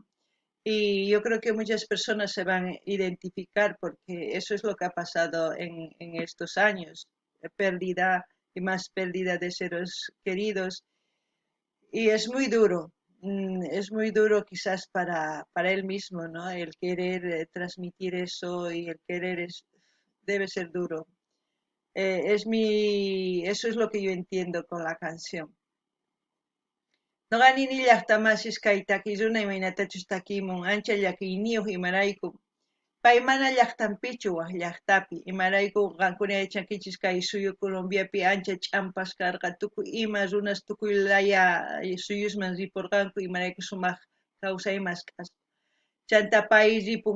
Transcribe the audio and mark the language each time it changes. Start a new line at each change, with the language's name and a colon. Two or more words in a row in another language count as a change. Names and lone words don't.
Spanish: Y yo creo que muchas personas se van a identificar porque eso es lo que ha pasado en estos años, pérdida y más pérdida de seres queridos. Y es muy duro, es muy duro quizás para él mismo, ¿no? El querer transmitir eso y el querer debe ser duro. Eso es lo que yo entiendo con la canción.
Quechua: Noqanini llaqtamasiskaytakiruna imaynatachus ancha llakiyniyuq imarayku pay mana llaqtanpichu waq llaqtapi imarayku qankuna yachankichis kay suyu Colombiapi ancha ch'ampas karqa tukuy ima runas tukuy laya suyusman ripurqanku imarayku sumaq kawsaymas k'asqa chanta pay ripun